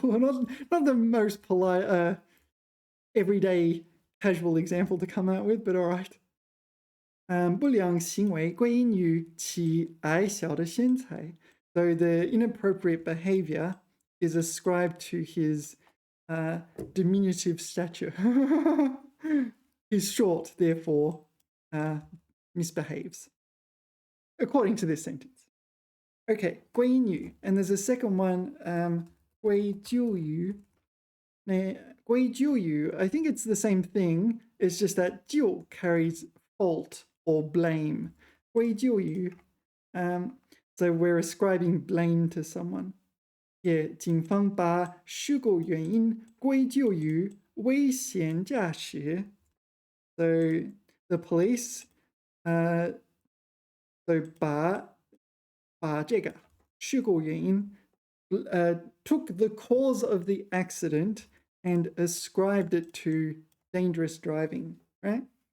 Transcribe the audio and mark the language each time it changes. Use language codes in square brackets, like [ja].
[en] not the most polite, everyday, casual example to come out with, but all right. [zh] 不良行为归因于其矮小的身材. [en] So the inappropriate behavior is ascribed to his diminutive stature. He's short, therefore misbehaves, according to this sentence. Okay, 归因于, and there's a second one, 归咎于. Now, 归咎于, I think it's the same thing. It's just that 咎 carries fault or blame. 归咎于, so we're ascribing blame to someone. [zh] Yeah, 警方把事故原因归咎于危险驾驶. [en] So the police, so [zh] 把这个事故原因 [en] took the cause of the accident and ascribed it to dangerous driving, right?